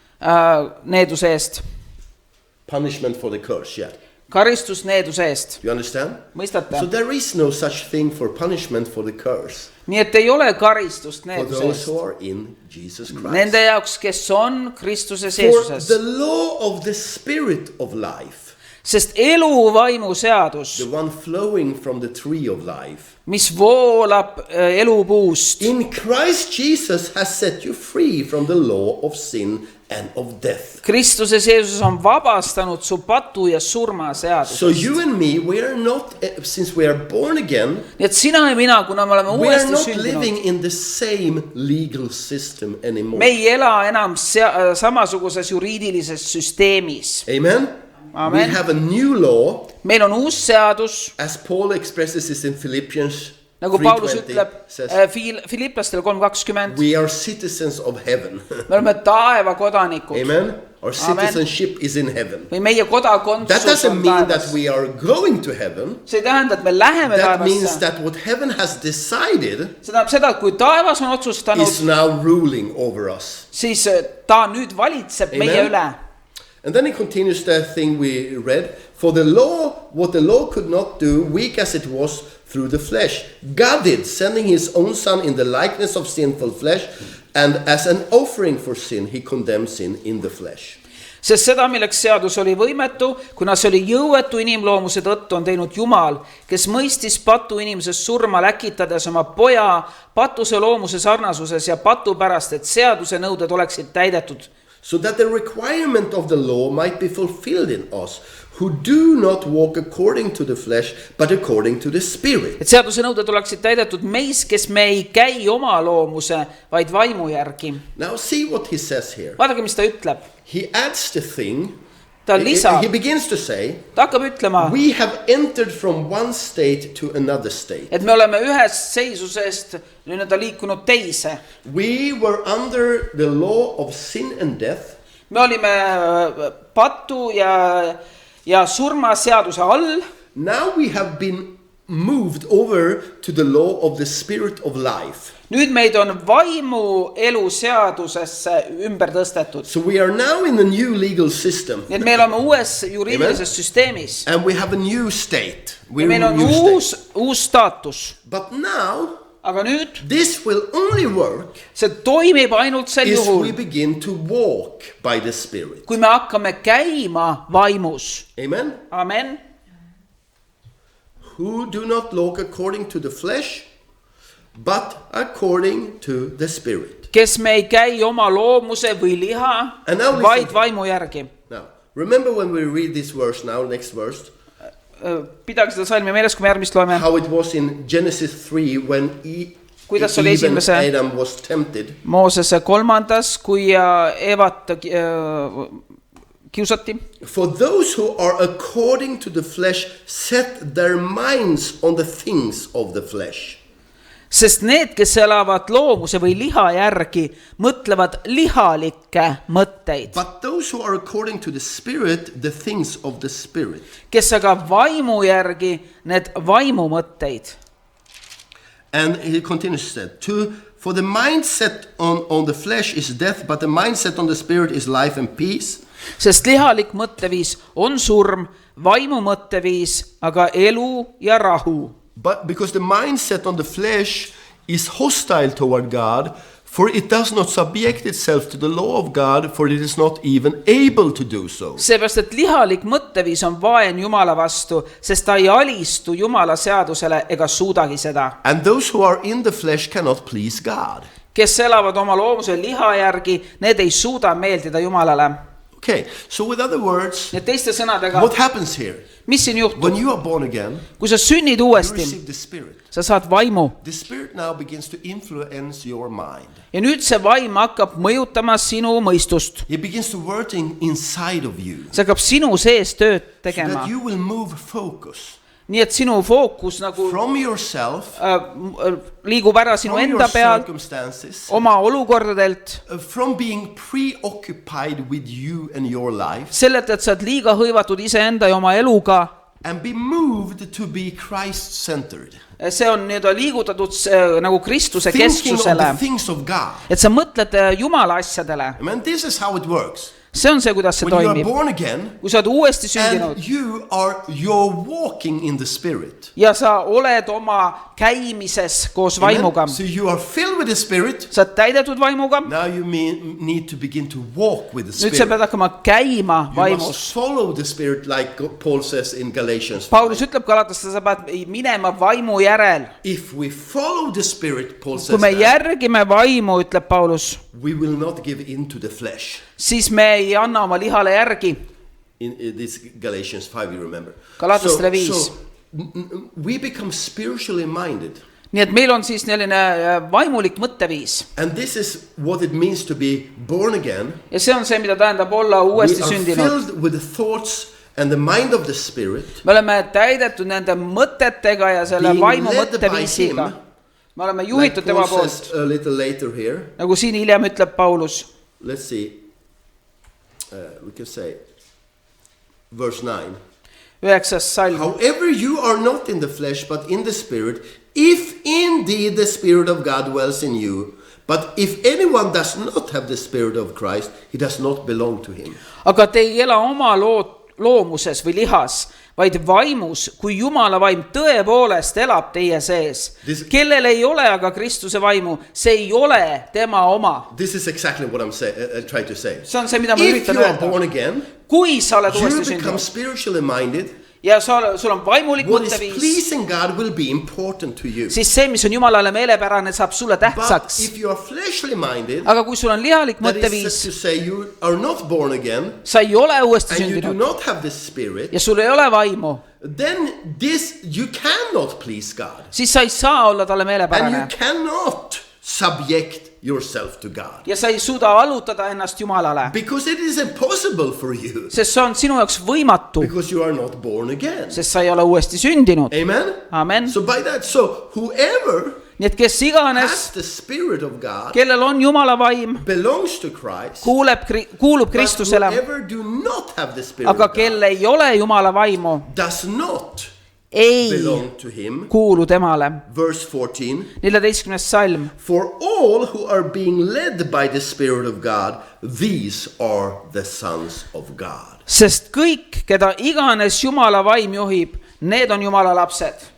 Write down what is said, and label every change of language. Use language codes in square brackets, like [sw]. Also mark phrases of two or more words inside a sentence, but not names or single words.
[et] needuse eest. [en] Punishment for the curse, yeah. [et] Karistus needuse eest. [en] You understand? [et] Mõistate? [en] So there is no such thing for punishment for the curse [et] Nii et ei ole karistust [en] for [et] needuse [en] those [et] eest. [en] who are in Jesus Christ. [et] Nende jaoks, kes on Kristuses [en] For [et] Jeesuses. [en] the law of the spirit of life, [et] Sest eluvaimu seadus, [en] the one flowing from the tree of life, [et] mis voolab elupuust, [en] in Christ Jesus has set you free from the law of sin and of death. [et] Kristuses Jeesus on vabastanud su patu ja surma [en] So [et] seadusest. [en] you and me, we are not, since we are born again, [et] Nii et sina ja mina, kuna me oleme [en] we are [et] uuesti [en] not [et] sündinud, [en] living in the same legal system anymore. [et] me ei ela enam samasuguses juriidilises süsteemis. [en] Amen? [et] Amen. [en] We have a new law, [et] Meil on uus seadus, [en] as Paul expresses this in Philippians [et] nagu Paulus 3:20, ütleb [en] says, [et] Filiplastele 3:20, [en] we are citizens of heaven. [et] me oleme taeva kodanikud [en] Amen? Our citizenship is in heaven. [et] või meie [en] That [et] kodakondsus [en] doesn't [et] on [en] mean that [et] taevas. [en] we are going to heaven. [et] See ei tähenda, et me läheme [en] That means [et] taevasse. [en] that what heaven has decided [et] See tähendab seda, et kui taevas on otsustanud, [en] is now ruling over us. [et] siis ta nüüd valitseb meie [en] Amen. [et] üle. [en] And then he continues the thing we read. For the law, what the law could not do, weak as it was through the flesh, God did, sending his own son in the likeness of sinful flesh, and as an offering for sin, he condemned sin in the flesh. [et] Sest seda, milleks seadus oli võimetu, kuna see oli jõuetu inimloomuse tõttu, on teinud Jumal, kes mõistis patu inimesest surma läkitades oma poja patuse loomuse sarnasuses ja patu pärast, et seaduse nõuded oleksid täidetud. [en] So that the requirement of the law might be fulfilled in us, who do not walk according to the flesh, but according to the Spirit. [et] Et seaduse nõuded oleksid täidetud meis, kes me ei käi oma loomuse, vaid vaimu järgi. [en] Now see what he says here. [et] Vaadake, mis ta ütleb. [en] He adds the thing. [et] Ta lisab, [en] He begins to say, [et] ta hakkab ütlema, [en] we have entered from one state to another state. [et] et me oleme ühest seisusest nii-öelda liikunud teise. [en] We were under the law of sin and death. [et] Me olime patu ja surmaseaduse all. [en] Now we have been moved over to the law of the spirit of life. [et] Nüüd meid on vaimu elu seadusesse ümber tõstetud. [en] So we are now in a new legal system. [et] Nii et me oleme uues juriidilises süsteemis. [en] And we have a new state. [et] Ja [en] We're [et] meil [en] in a [et] on [en] new state. [et] uus staatus. [en] But now, [et] Aga nüüd [en] this will only work [et] see toimib ainult sel [en] if we [et] juhul, [en] begin to walk by the Spirit. [et] kui me hakkame käima vaimus. [en] Amen? [et] Amen. [en] Who do not walk according to the flesh, but according to the Spirit. [et] Kes me ei käi oma loomuse või liha, [en] And now listen. [et] vaid vaimu järgi. [en] Now, remember when we read this verse now, next verse, [et] Pidage seda salmi meeles, kui me järgmist loeme. [en] how it was in Genesis 3 when [et] Kuidas oli [en] even [et] esimese [en] Adam was tempted. [et] Moosese 3, kui Evat kiusati. [en] For those who are according to the flesh set their minds on the things of the flesh. [et] Sest need, kes elavad loomuse või liha järgi, mõtlevad lihalikke mõtteid. [en] But those who are according to the Spirit, the things of the Spirit. [et] Kes aga vaimu järgi, need vaimu mõtteid. [en] And he continues that, for the mindset on the flesh is death, but the mindset on the Spirit is life and peace. [et] Sest lihalik mõtteviis on surm, vaimu mõtteviis aga elu ja rahu. [en] But because the mindset on the flesh is hostile toward God, for it does not subject itself to the law of God, for it is not even able to do so. [et] Seepärast, et lihalik mõtteviis on vaen Jumala vastu, sest ta ei alistu Jumala seadusele ega suudagi seda. [en] And those who are in the flesh cannot please God. [et] kes elavad oma loomuse liha järgi, need ei suuda meeldida Jumalale. [en] Okay, so with other words, [et] Need teiste sõnadega, [en] what happens here? [et] mis siin juhtub? [en] When you are born again, [et] Kui sa sünnid [en] you [et] uuesti, [en] receive the Spirit. [et] sa saad vaimu. [en] The Spirit now begins to influence your mind. [et] Ja nüüd see vaim hakkab mõjutama sinu mõistust. [en] It begins to work inside of you. [et] See hakkab sinu sees tööd [en] So [et] tegema. [en] that you will move focus [et] Nii et sinu fookus nagu [en] from yourself, [et] liigub ära sinu [en] from your [et] enda pealt, [en] circumstances, [et] oma olukordadelt, [en] from being preoccupied with you and your life, [et] sellelt, et sa oled liiga hõivatud iseenda ja oma eluga. [en] and be moved to be Christ-centered. [et] See on nii-öelda liigutatud nagu Kristuse [en] Thinking of [et] kesksusele, [en] the things of God. [et] et sa mõtled Jumala asjadele. [en] Amen. This is how it works. [et] See on see, kuidas see [en] When you are [et] toimib. [en] born again, [et] Kui sa oled uuesti sündinud [en] and you're walking in the Spirit. [et] ja sa oled oma käimises koos vaimuga, [en] Amen. So you are filled with the Spirit. [et] sa oled täidetud vaimuga, [en] Now you need to begin to walk with the [et] nüüd sa [en] Spirit. [et] pead hakkama käima [en] You [et] vaimus. [en] must follow the Spirit like Paul says in Galatians 5. [et] Paulus ütleb Galatastele, sa pead minema vaimu järel. [en] If we follow the Spirit, Paul [et] Kui [en] says [et] me [en] that, [et] järgime vaimu, ütleb Paulus, [en] we will not give in to the flesh. [et] siis me ei anna oma lihale järgi. [en] In this Galatians 5, you remember. [et] Galatastele 5. [en] We become spiritually minded. [et] Nii et meil on siis selline vaimulik mõtteviis. [en] And this is what it means to be born again. [et] Ja see on see, mida tähendab olla [en] We [et] uuesti [en] are [et] sündinud. [en] filled with the thoughts and the mind of the Spirit. [et] Me oleme täidetud nende mõtetega ja selle [en] Being [et] vaimu [en] led by [et] mõtteviisiga. [en] him, [et] Me oleme [en] Like [et] juhitud tema [en] Paul [et] poolt, [en] says a little later here. [et] nagu siin hiljem ütleb Paulus. [en] Let's see. We can say verse 9. [et] 9. salm. [en] However, you are not in the flesh, but in the Spirit, if indeed the Spirit of God dwells in you. But if anyone does not have the Spirit of Christ, he does not belong to him. [et] Aga te ei ela oma loomuses või lihas, vaid vaimus, kui Jumala vaim tõepoolest elab teie sees. Kellel ei ole aga Kristuse vaimu, see ei ole tema oma. [en] This is exactly what I'm trying to say. [et] See on see, mida ma [en] If [et] üritan [en] you are [et] öelda. [en] born again, [et] Kui sa oled [en] you [et] uuesti [en] become [et] sündinud [en] spiritually minded. [et] ja sul on vaimulik [en] What is [et] mõtteviis, [en] pleasing God will be important to you. [et] siis see, mis on Jumalale meelepärane, saab sulle [en] But [et] tähtsaks. [en] if you are fleshly minded, [et] Aga kui sul on lihalik [en] that is [et] mõtteviis, [en] to say you are not born again, [et] sa ei ole uuesti [en] and you do [et] sündinud [en] not have the Spirit, [et] ja sul ei ole vaimu, [en] then you cannot please God. [et] siis sa ei saa olla talle [en] And you [et] meelepärane [en] cannot subject yourself to God. [et] ja sa ei suuda allutada ennast Jumalale, [en] Because it is impossible for you. [et] sest see on sinu jaoks võimatu, [en] Because you are not born again. [et] sest sa ei ole uuesti sündinud. [en] Amen? [et] Amen. [en] So by that, whoever [et] Nii et kes iganes, [en] has the Spirit of God [et] kellel on Jumala vaim, [en] belongs to Christ. [et] kuulub [en] But [et] Kristusele, [en] whoever do not have the Spirit [et] aga [en] of God [et] kel ei ole Jumala vaimu, [en] does not [et] ei [en] belong to him. [et] kuulu temale. [en] Verse 14. [et] 14. salm. [en] For all who are being led by the Spirit of God, these are the sons of God. [et] Sest kõik, keda iganes Jumala vaim juhib, need on Jumala lapsed.